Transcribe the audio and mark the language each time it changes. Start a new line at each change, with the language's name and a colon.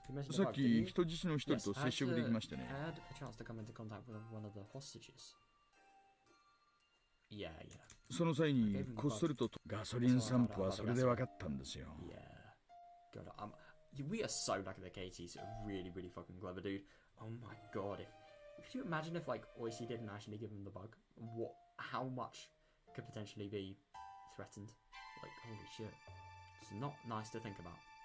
Japanese: さっき人質の一人と接触できましたね。
English: I had a chance to come into contact with one of the hostages. Yeah.
Japanese: その際にこっそりとガソリン散布はそれで分かったんですよ。
English: Yeah. God, we are so lucky that Keiichi's a really, really fucking clever dude. Oh my god, could you imagine if like Oishi didn't actually give him the bug? How much could potentially be threatened? Like, holy shit. It's not nice to think about.